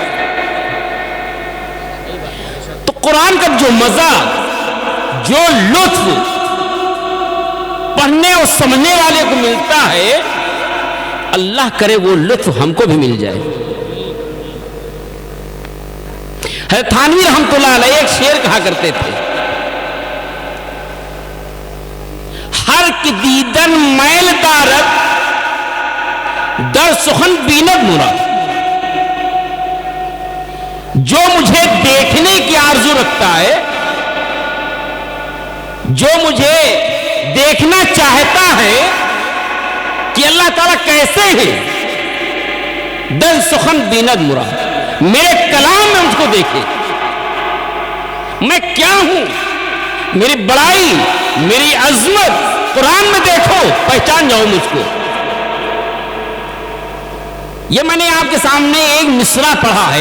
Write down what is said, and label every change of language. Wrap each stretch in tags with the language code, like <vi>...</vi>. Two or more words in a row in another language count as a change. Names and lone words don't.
<ur>تو قرآن کا جو مزہ، جو لطف پڑھنے اور سمجھنے والے کو ملتا ہے، اللہ کرے وہ لطف ہم کو بھی مل جائے۔ حضرت تھانوی رحمۃ اللہ علیہ ایک شعر کہا کرتے تھے،</ur> <fa>ہر کی دیدن میل دارد در سخن بیند مراد.</fa> <ur>جو مجھے دیکھنے کی آرزو رکھتا ہے، جو مجھے دیکھنا چاہتا ہے کہ اللہ تعالیٰ کیسے ہیں،</ur> <fa>در سخن بیند مراد،</fa> <ur>میرے کلام میں مجھ کو دیکھے، میں کیا ہوں، میری بڑائی، میری عظمت قرآن میں دیکھو، پہچان جاؤ مجھ کو. یہ میں نے آپ کے سامنے ایک مصرع پڑھا ہے.</ur>